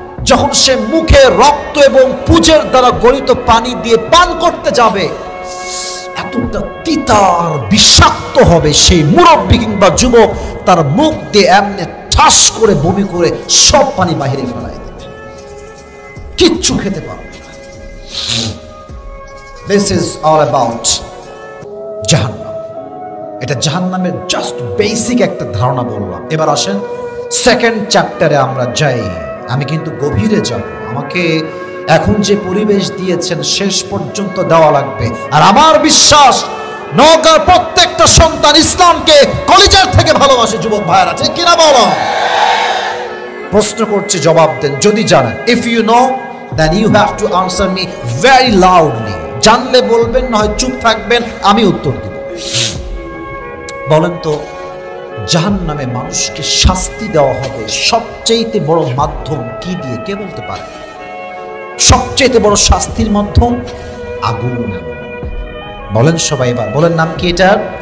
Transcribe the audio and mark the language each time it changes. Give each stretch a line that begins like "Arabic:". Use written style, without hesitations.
Bangla: যখন সে মুখে রক্ত এবং পুঁজের দ্বারা গলিত পানি দিয়ে পান করতে যাবে, এতটা তিতা আর বিষাক্ত হবে, সেই মুরব্বী কিংবা যুবক তার মুখ দিয়ে এমনি ঠাস করে বমি করে সব পানি বাহিরে ফেলাই দেবে, কিচ্ছু খেতে পারবে না।
English: This is all about জাহান্নাম।
Bangla: এটা জাহান্নামের জাস্ট বেসিক একটা ধারণা বললাম। এবার আসেন সেকেন্ড চ্যাপ্টারে আমরা যাই। আমি কিন্তু গভীরে যাব, আমাকে এখন যে পরিবেশ দিয়েছেন শেষ পর্যন্ত দেওয়া লাগবে। আর আমার বিশ্বাস নওগাঁর প্রত্যেকটা সন্তান ইসলামকে কলিজার থেকে ভালোবাসে। যুবক ভাইরা, ঠিক কিনা বলো? প্রশ্ন করছি, জবাব দেন যদি জানেন।
English: If you know then you have to answer me very loudly.
Bangla: জানলে বলবেন, না হয় চুপ থাকবেন, আমি উত্তর দেব। বলেন তো, জাহান্নামে মানুষকে শাস্তি দেওয়া হবে সবচেয়ে বড় মাধ্যম কি দিয়ে? কে বলতে পারে? সবচেয়ে বড় শাস্তির মাধ্যম আগুন। বলেন সবাই, এবার বলেন নাম কি এটার?